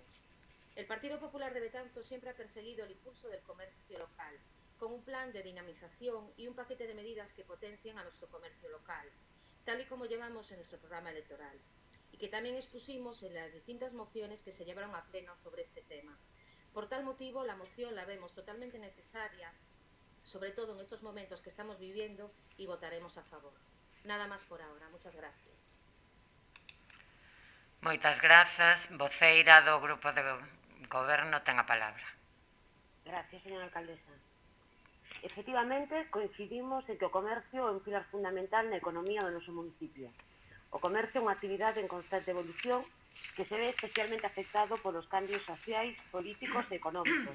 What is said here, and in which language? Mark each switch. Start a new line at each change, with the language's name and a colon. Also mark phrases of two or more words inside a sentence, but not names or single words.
Spanish: El Partido Popular de Betanzos siempre ha perseguido el impulso del comercio local, con un plan de dinamización y un paquete de medidas que potencien a nuestro comercio local, tal y como llevamos en nuestro programa electoral, y que también expusimos en las distintas mociones que se llevaron a pleno sobre este tema. Por tal motivo, la moción la vemos totalmente necesaria, sobre todo en estos momentos que estamos viviendo, y votaremos a favor. Nada más por ahora. Muchas gracias.
Galician: Moitas grazas. Voceira do Grupo de Goberno ten a palabra.
Spanish: Gracias, señora alcaldesa.
Galician: Efectivamente, coincidimos en que o comercio é un pilar fundamental na economía do noso municipio. O comercio é unha actividade en constante evolución que se ve especialmente afectado polos cambios sociais, políticos e económicos.